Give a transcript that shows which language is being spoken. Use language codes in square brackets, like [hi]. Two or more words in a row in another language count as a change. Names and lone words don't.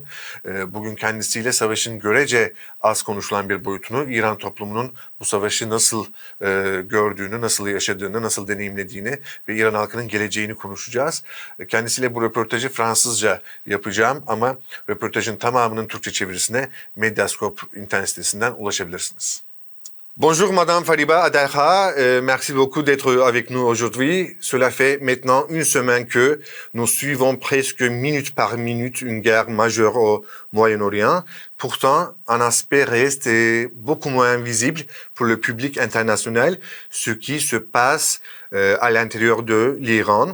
[tr] Bugün kendisiyle savaşın görece az konuşulan bir boyutunu, İran toplumunun bu savaşı nasıl gördüğünü, nasıl yaşadığını, nasıl deneyimlediğini ve İran halkının geleceğini konuşacağız. Kendisiyle bu röportajı Fransızca yapacağım ama röportajın tamamının Türkçe çevirisine Medyascope internet sitesinden ulaşabilirsiniz. [fr] Bonjour Madame Fariba Adelha, merci beaucoup d'être avec nous aujourd'hui. Cela fait maintenant une semaine que nous suivons presque minute par minute une guerre majeure au Moyen-Orient. Pourtant, un aspect reste beaucoup moins visible pour le public international, ce qui se passe à l'intérieur de l'Iran.